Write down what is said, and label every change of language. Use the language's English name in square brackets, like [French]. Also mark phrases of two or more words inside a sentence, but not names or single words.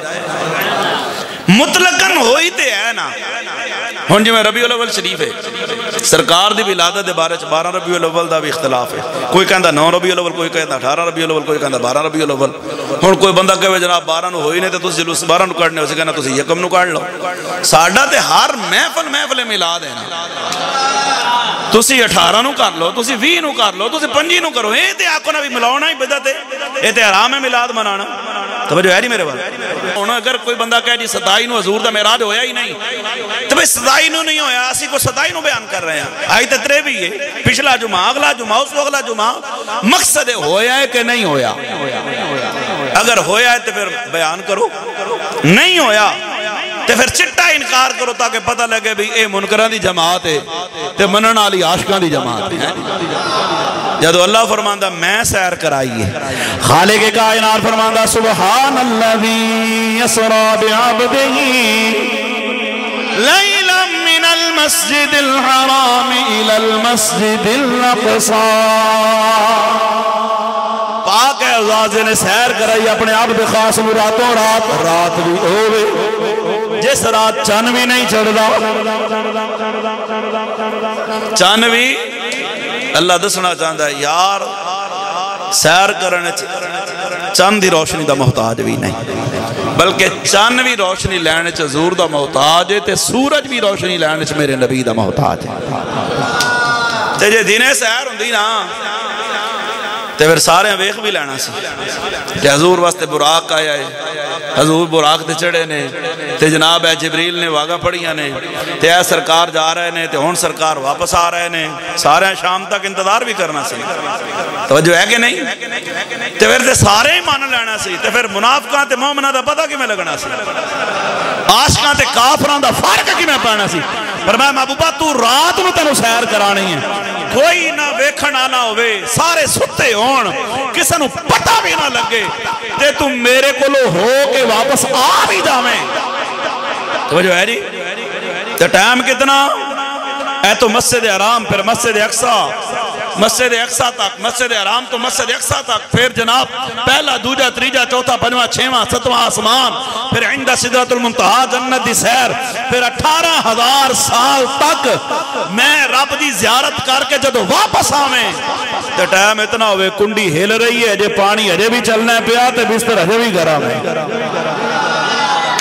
[Punjabi] مطلقاً ہوئی تے ہے نا ہن جو میں ربیع الاول شریف ہے سرکار دی ولادت دے بارے 12 ربیع الاول دا بھی اختلاف ہے کوئی کہندا 9 ربیع الاول کوئی کہندا 18 ربیع الاول کوئی کہندا 12 ربیع الاول ہن کوئی بندہ کہے جناب 12 نو ہوئی نہیں تے تسی جلوس 12 نو کڈنے اسے کہنا تسی یکم نو کڈ لو ساڈا تے ہر محفل میلاد ہے نا تسی 18 نو کر لو تسی 20 نو کر لو تسی 5 نو کرو اے تے آکو نا بھی ملاونا ہی بدعت ہے اے تے حرام ہے میلاد منانا توجہ ہے نہیں میرے بات اگر کوئی بندہ کہے جی 27 نو حضور دا معراج ہویا ہی نہیں تو بھئی 27 نو نہیں ہویا اسی کو 27 نو بیان کر رہے ہیں آئی تے 23 ہے پچھلا جمعہ اگلا جمعہ اس اگلا جمعہ مقصد ہویا ہے کہ نہیں ہویا اگر ہویا ہے تو پھر بیان کرو، نہیں ہویا تو پھر چٹا انکار کرو تاکہ پتہ لگے بھی اے منکران دی جماعت ہے تے منن والی عاشقان دی جماعت ہے۔ جدو اللہ فرماندہ میں سیر کرائیے، خالق کائنات فرماندہ [Arabic] سبحان الذی یسری بعبدہ لیلا من المسجد الحرام الى المسجد الاقصی۔ [Punjabi] پاک اعزاز نے سیر کرائی اپنے عبد خاص راتوں رات بھی ہوئے جس رات چن بھی نہیں چڑھدا، چن بھی اللہ دسنا چاہتا ہے یار سیر کرنے چند دی روشنی دا محتاج بھی نہیں، بلکہ چند بھی روشنی لینے چ حضور دا محتاج ہے تے سورج بھی روشنی لینے چ میرے نبی دا محتاج ہے۔ تے جے دینے سیر ہوندی نا تے پھر سارے ویخ بھی لینا سی کہ حضور واسطے براق آیا ہے، حضور براق تے چڑھے نے تے جناب ہے جبریل نے واگا پڑھیاں نے تے اے سرکار جا رہے نے تے ہون سرکار واپس آ رہے نے، سارے شام تک انتظار بھی کرنا سی، توجہ ہے کہ نہیں؟ تے پھر تے سارے ہی مان لینا سی، تے پھر منافقان تے مومنہ دا پتہ کی میں لگنا سی، عاشقان تے کافران دا فرق کی میں پانا سی۔ فرمایا محبوبہ تو رات میں تنو سیر کرانی ہے، کوئی نہ ویکھن آنا ہوئے، سارے ستے ہون، کسے نو پتہ بھی نہ لگے تے تم میرے کو لو ہو کے واپس آ بھی جاویں۔ توجہ ہے جی؟ تو ٹائم کتنا؟ اے تو مسجد حرام پھر مسجد اقصیٰ، مسجد اقصیٰ تک، مسجد حرام تو مسجد اقصیٰ تک، پھر جناب پہلا دوجہ تریجہ چوتھا پنجواں چھواں ستواں آسمان، پھر [Arabic] عند سدرۃ المنتہا [Punjabi] جنت دی سیر، پھر 18,000 سال تک میں رب دی زیارت کر کے جدو واپس آویں تو ٹائم اتنا ہوئے کنڈی ہل رہی ہے، جے پانی ہجے بھی چلنا ہے پیا تے بستر ہجے بھی گرم ہے۔